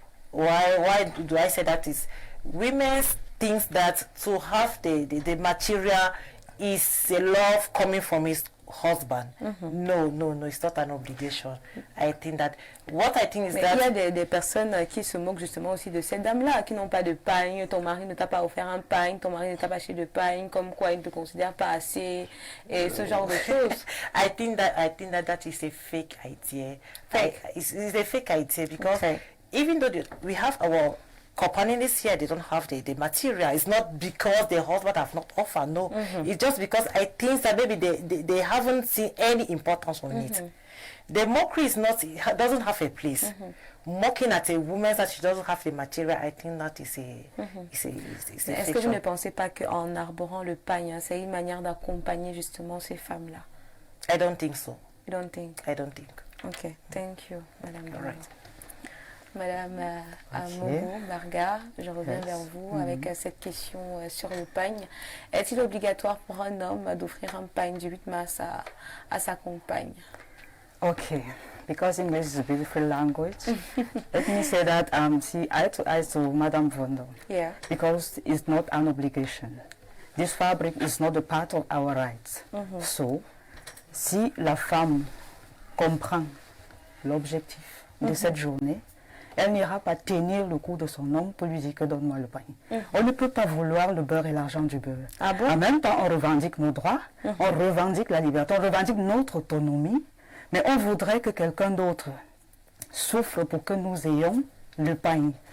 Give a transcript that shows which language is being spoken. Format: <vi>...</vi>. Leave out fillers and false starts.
<en>Why do I say that? Is women think that to have the material is a love coming from his husband. No, it's not an obligation. I think that what I think is that</en> <fr>il y a des personnes qui se moquent justement aussi de ces dames-là, qui n'ont pas de pagne. Ton mari ne t'a pas offert un pagne, ton mari ne t'a pas acheté de pagne, comme quoi il ne te considère pas assez, et ce genre de choses.</fr> <en>I think that is a fake idea. It's a fake idea, because even though we have our companions here, they don't have the material. It's not because the husband have not offered. No, it's just because I think that maybe they haven't seen any importance on it. The mockery doesn't have a place. Mocking at a woman that she doesn't have the material, I think that is a</en> <fr>Est-ce que vous ne pensez pas qu'en arborant le pagne, c'est une manière d'accompagner justement ces femmes-là?</fr> <en>I don't think so. You don't think? I don't think. Okay, thank you, Madame. All right.</en> <fr>Madame Amogo Marga, je reviens vers vous avec cette question sur le pagne. Est-il obligatoire pour un homme d'offrir un pagne du 8 mars à sa compagne?</fr> <en>Okay, because English is a beautiful language, let me say that see eye to Madame Vondo. Yeah. Because it's not an obligation. This fabric is not a part of our rights.</en> <fr>So, si la femme comprend l'objectif de cette journée, elle n'ira pas tenir le cou de son homme pour lui dire que donne-moi le pain. On ne peut pas vouloir le beurre et l'argent du beurre. Ah bon? En même temps, on revendique nos droits, on revendique la liberté, on revendique notre autonomie, mais on voudrait que quelqu'un d'autre souffre pour que nous ayons le pain.</fr>